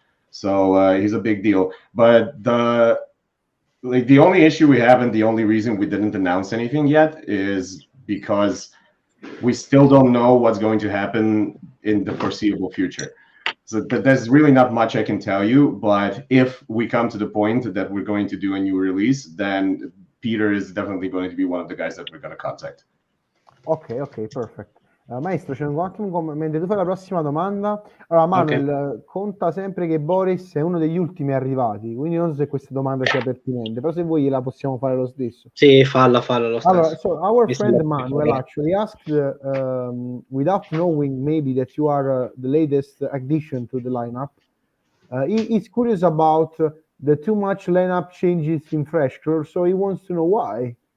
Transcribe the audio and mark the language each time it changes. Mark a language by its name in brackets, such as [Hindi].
[English] So he's a big deal. But the only issue we have, and the only reason we didn't announce anything yet, is because we still don't know what's going to happen in the foreseeable future. So there's really not much I can tell you, but if we come to the point that we're going to do a new release, then Peter is definitely going to be one of the guys that we're going to contact. Ok, perfect. [Italian] Maestro, c'è un attimo mentre tu fai la prossima domanda. Allora, Manuel conta sempre che Boris è uno degli ultimi arrivati, quindi non so se questa domanda sia pertinente, però se vuoi la possiamo fare lo stesso. Sì, falla lo stesso. [English] Allora, so our friend Manuel actually asked, without knowing maybe that you are the latest addition to the lineup, he's curious about the too much lineup changes in Fleshcrawl, so he wants to know why.